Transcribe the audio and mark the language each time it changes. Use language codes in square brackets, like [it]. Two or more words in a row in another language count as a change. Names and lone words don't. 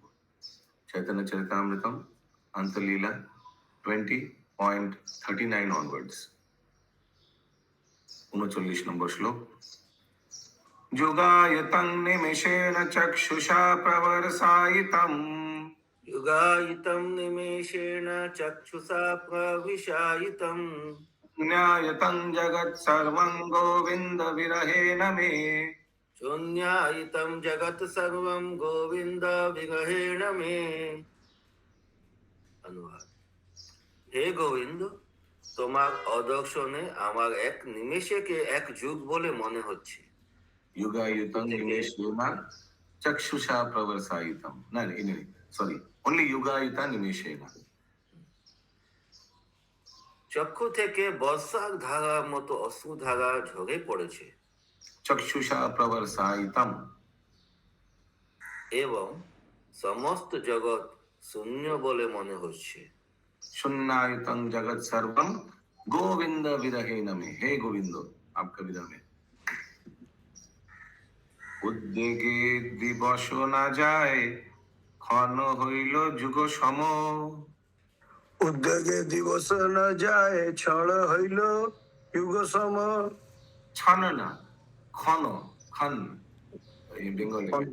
[bn] চৈতন্য চরিতামৃতম অন্তলীলা 20.39 onwards। 39 নম্বর শ্লোক। [sa] যোগায়তং নিমেষেণ চক্ষুষা প্রবর্ষায়িতম, युगायितं निमेषेण चक्षुषा प्रविशायितम् न्यायतं जगत् सर्वं गोविन्द विरहेण मे। शून्यायितं जगत् सर्वं गोविन्द विरहेण मे। [bn] অনুবাদ। হে গোবিন্দ, তোমার অদর্শনে আমার এক নিমেষেকে এক যুগ বলে মনে হচ্ছে। [sa] युगायुतं निमेषेण चक्षुषा प्रवर्षायितं। [en] No, sorry, only [sa] युगायुता निमेषेण। [bn] চক্ষু থেকে বর্ষার ধারার মতো অশ্রুধারা ঝরে পড়েছে [sa] चक्षुषा प्रवर्षायितं [bn] এবং সমস্ত জগৎ শূন্য বলে মনে হচ্ছে। [sa] शून्यायुतं जगत् सर्वं गोविंद विरहेण मे। [hi] हे गोविंद, आपका विरह में [bn] উদ্বেগে দিবস না যায়, ক্ষণ হইল যুগ সম। উদ্যোগে দিবস না যায়, ছড় হইল যুগ সম। ক্ষণ না, ক্ষণ, ক্ষণ এই বেঙ্গলি।